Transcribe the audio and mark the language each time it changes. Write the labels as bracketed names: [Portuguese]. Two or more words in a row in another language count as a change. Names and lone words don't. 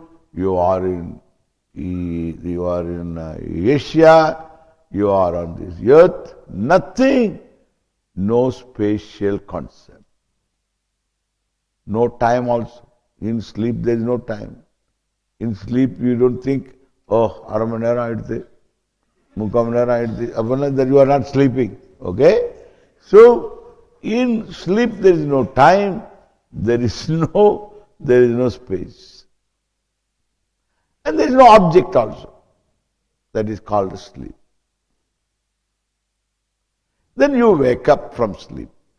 [English] You are in Asia. You are on this earth. Nothing. No spatial concept. No time also. In sleep there is no time. In sleep you don't think, oh, aramanera aiduthe, mukamanera aiduthe. That you are not sleeping. Okay? So, in sleep there is no time, there is no space. And there is no object also. That is called sleep. Then you wake up from sleep.